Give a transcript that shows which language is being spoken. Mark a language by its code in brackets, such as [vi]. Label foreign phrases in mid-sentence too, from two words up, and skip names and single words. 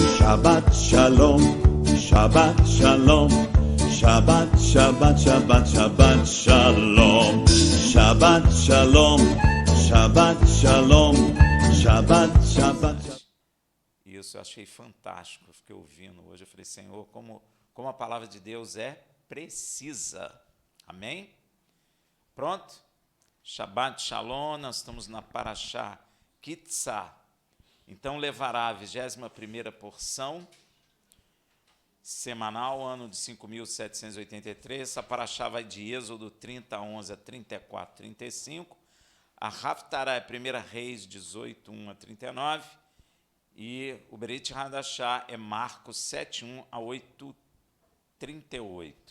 [he] שבת שלום, שבת שלום, שבת, שבת, שבת, שבת שלום, שבת שלום, שבת שלום, שבת, שבת. [pt] Isso eu achei fantástico, eu fiquei ouvindo hoje, eu falei, Senhor, como a palavra de Deus é precisa, amém? Pronto? [he] שבת שלום, [pt] nós estamos na Parashá Kitzá, então levará a 21ª porção, semanal, ano de 5.783, essa Parashá vai de Êxodo 30, 11 a 34, 35, a Haftará é 1 Reis 18, 1 a 39, e o Berit Hadashá é Marcos 7, 1 a 8, 38.